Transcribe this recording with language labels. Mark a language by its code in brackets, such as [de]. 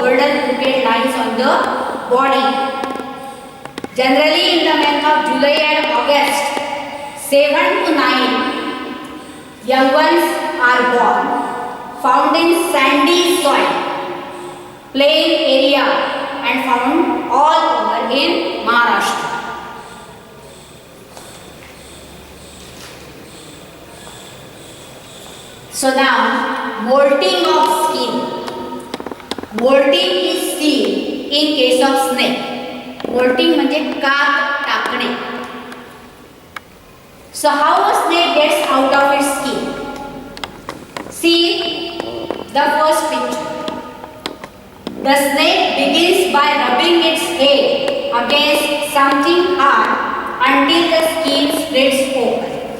[en] Golden crooked lines on the body. Generally in the month of July and August, 7 to 9 young ones are born, found in sandy soil, plain area and found all over in Maharashtra. So now, molting of skin. Molting is seen in case of snake. [mr] Molting म्हणजे कात टाकणे. [en] So how a snake gets out of its skin? See the first picture. The snake begins by rubbing its head against something hard until the skin splits open.